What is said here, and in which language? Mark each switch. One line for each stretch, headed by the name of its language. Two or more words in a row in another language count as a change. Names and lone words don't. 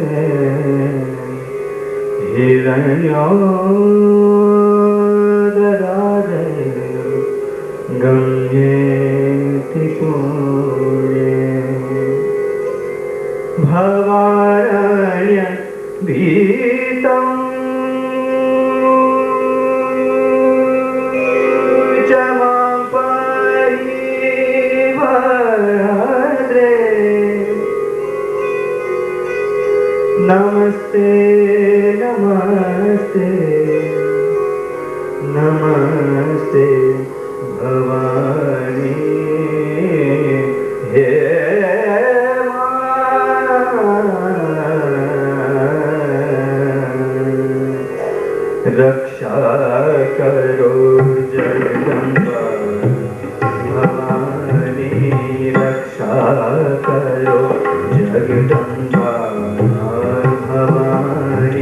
Sanskrit: हिरण्योदरादे गम्येति भवारण्य भीतं च मां परिवहद्रे। नमस्ते नमस्ते नमस्ते
Hindi: भवानी हे रक्षा करो जगदम्बा भवानी रक्षा करो जगदम्बा भवानी।